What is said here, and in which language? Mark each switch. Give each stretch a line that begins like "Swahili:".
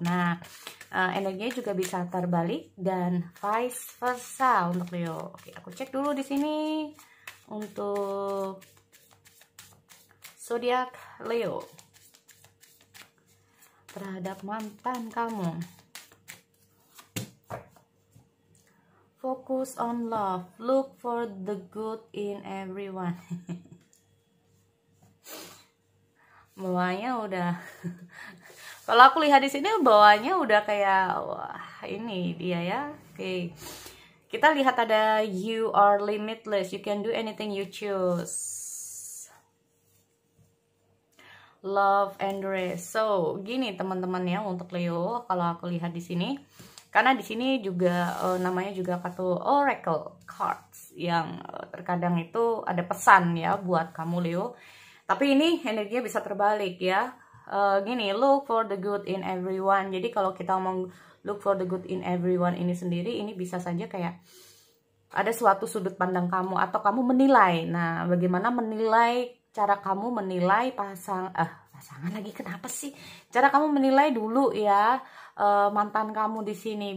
Indonesian: Nah, energinya juga bisa terbalik dan vice versa untuk Leo. Oke, aku cek dulu di sini untuk zodiak Leo terhadap mantan kamu.
English: Focus on love, look for the good in everyone.
Indonesian: Bawahnya udah kalau aku lihat di sini bawahnya udah kayak wah, ini dia ya. Oke. Kita lihat ada
English: you are limitless, you can do anything you choose. Love and rest.
Indonesian: So, gini teman-teman ya untuk Leo, kalau aku lihat di sini, karena di sini juga namanya juga kartu Oracle Cards yang terkadang itu ada pesan ya buat kamu Leo. Tapi ini energinya bisa terbalik ya.
English: Gini, look for the good in everyone.
Indonesian: Jadi kalau kita ngomong
English: look for the good in everyone
Indonesian: ini sendiri, ini bisa saja kayak ada suatu sudut pandang kamu atau kamu menilai. Nah, bagaimana menilai, cara kamu menilai pasangan lagi, kenapa sih? Cara kamu menilai dulu ya mantan kamu di sini.